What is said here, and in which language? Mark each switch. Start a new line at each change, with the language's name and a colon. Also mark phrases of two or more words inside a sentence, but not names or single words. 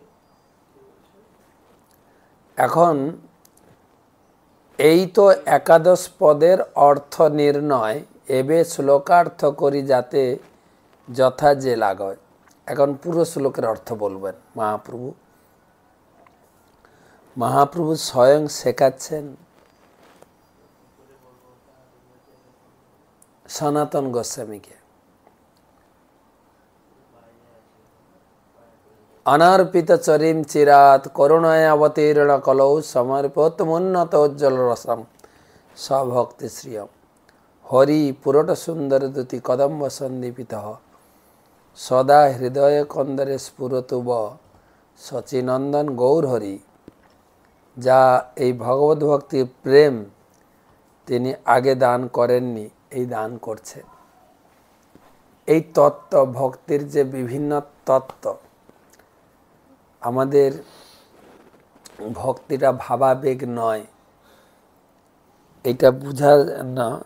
Bangla: এখন এই তো একাদশ পদের অর্থ নির্ণয়, এবে শ্লোকার্থ করি যাতে যথা যে লাগয়। এখন পুরো শ্লোকের অর্থ বলবেন মহাপ্রভু স্বয়ং শেখাচ্ছেন সনাতন গোস্বামীকে।
Sanskrit: अनर्पित चरीम चिरात करुणाय अवतीर्ण कलौ समर्पित मुन्नत उज्ज्वल रसम सभक्ति श्रियम। हरि पुरट सुंदर दुति कदम्ब सन्दीपित सदा हृदय कंदरे स्फुरतुब सचिनंदन गौर हरि।
Bangla: যা এই ভগবত ভক্তির প্রেম তিনি আগে দান করেননি, এই দান করছেন। এই তত্ত্ব ভক্তির যে বিভিন্ন তত্ত্ব, আমাদের ভক্তিটা ভাবাবেগ নয়, এটা বুঝার না।